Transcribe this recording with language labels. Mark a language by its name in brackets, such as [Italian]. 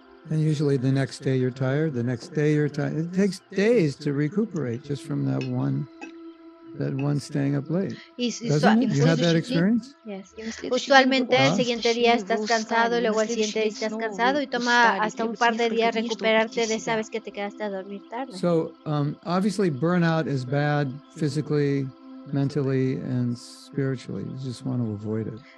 [English] And usually the next day you're tired, the next day you're tired. It takes days to recuperate just from that one staying up late. Doesn't it? You had that experience? Yes. [Spanish] Usualmente el siguiente día estás cansado, luego el siguiente día estás cansado y toma hasta un par de días recuperarte de esa vez que te quedaste a dormir tarde. [English] So obviously burnout is bad physically, mentally, and spiritually. You just want to avoid it.